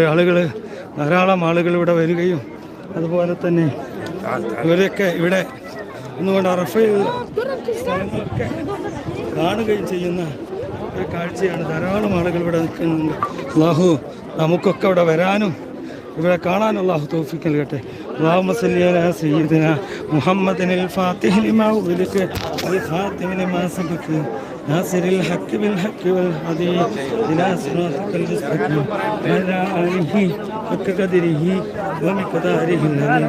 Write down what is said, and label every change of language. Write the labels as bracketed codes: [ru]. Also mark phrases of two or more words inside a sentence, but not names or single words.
[ml] ധാരാളം ആളുകൾ ഇവിടെ വരികയും അതുപോലെ തന്നെ ഇവരൊക്കെ ഇവിടെ ഒന്നുകൊണ്ട് അറഫയിൽ സ്ഥലങ്ങളൊക്കെ കാണുകയും ചെയ്യുന്ന ഒരു കാഴ്ചയാണ്. ധാരാളം ആളുകൾ ഇവിടെ നിൽക്കുന്നുണ്ട്. അല്ലാഹു നമുക്കൊക്കെ ഇവിടെ വരാനും ഇവിടെ കാണാനും അല്ലാഹു തൗഫീഖ് നൽകട്ടെ. [ar] اللهم صل على سيدنا محمد الفاتح لما أغلق والخاتم لما سبق ناصر الحق بالحق والهدي إلى صراطك المستقيم وعلى آله حق قدره ومقداره العظيم.